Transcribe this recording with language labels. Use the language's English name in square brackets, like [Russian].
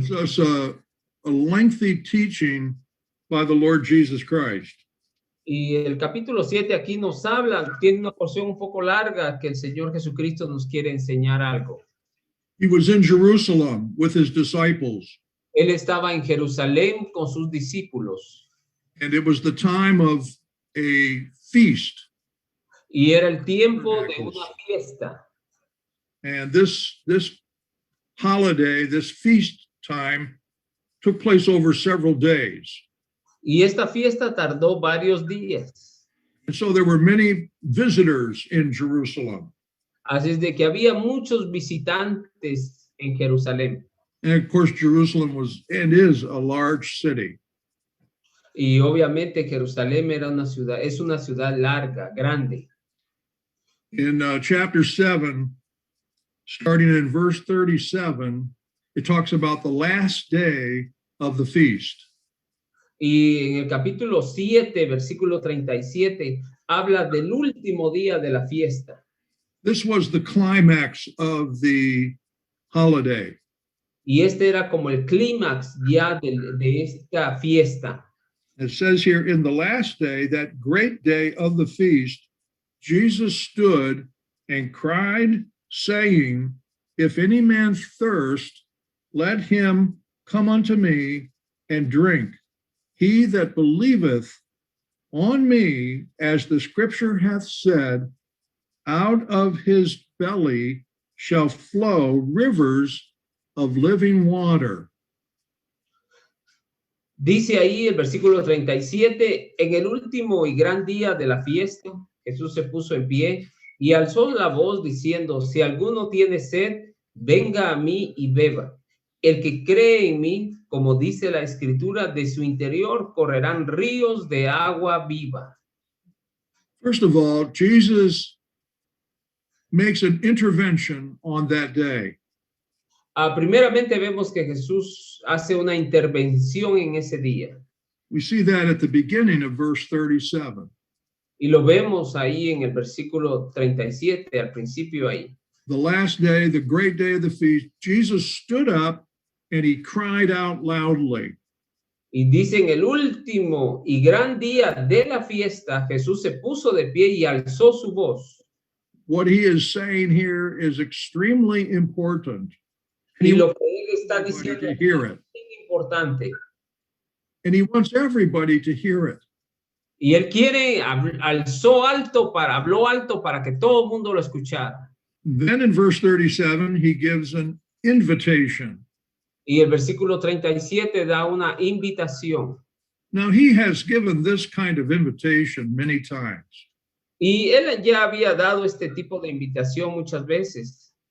[English] gives us a lengthy teaching by the Lord Jesus Christ. [Spanish] Y el capítulo 7 aquí nos habla, tiene una porción un poco larga que el Señor Jesucristo nos quiere enseñar algo. [English] He was in Jerusalem with his disciples, [Spanish] Él estaba en Jerusalén con sus discípulos [English] and it was the time of a feast. [Spanish] y era el tiempo de una fiesta. [English] And this holiday, this feast time, took place over several days. [Spanish] Y esta fiesta tardó varios días. [English] And so there were many visitors in Jerusalem. [Spanish] Así es de que había muchos visitantes en Jerusalén. [English] And of course, Jerusalem was and is a large city. [Spanish] Y obviamente Jerusalén es una ciudad larga, grande. [English] In chapter 7, starting in verse 37, it talks about the last day of the feast. [Spanish] Y en el capítulo 7, versículo 37, habla del último día de la fiesta. [English] This was the climax of the holiday. [Spanish] Y este era como el clímax ya de esta fiesta. [English] It says here, in the last day, that great day of the feast, Jesus stood and cried, saying, if any man thirst, let him come unto me and drink. He that believeth on me, as the scripture hath said, out of his belly shall flow rivers of living water. [Spanish] Dice ahí el versículo 37, en el último y gran día de la fiesta, Jesús se puso en pie y alzó la voz diciendo, si alguno tiene sed, venga a mí y beba. El que cree en mí, como dice la Escritura, de su interior correrán ríos de agua viva. [English] First of all, Jesus makes an intervention on that day. [Spanish] Primeramente vemos que Jesús hace una intervención en ese día. [English] We see that at the beginning of verse 37. [Spanish] Y lo vemos ahí en el versículo 37, al principio ahí. [English] The last day, the great day of the feast, Jesus stood up and he cried out loudly. [Spanish] Y dice, en el último y gran día de la fiesta, Jesús se puso de pie y alzó su voz. [English] What he is saying here is extremely important. [Spanish] Y lo que él está [English] wants [Spanish] diciendo [English] everybody [Spanish] es [English] to hear it. [Spanish] importante. [English] And he wants everybody to hear it. [Spanish] Y él habló alto para que todo el mundo lo escuchara. [English] Then in verse 37, he gives an invitation. [Spanish] Y el versículo 37 da una invitación. [English] Now, he has given this kind of invitation many times. [Spanish] Y él ya había dado este tipo de invitación muchas veces.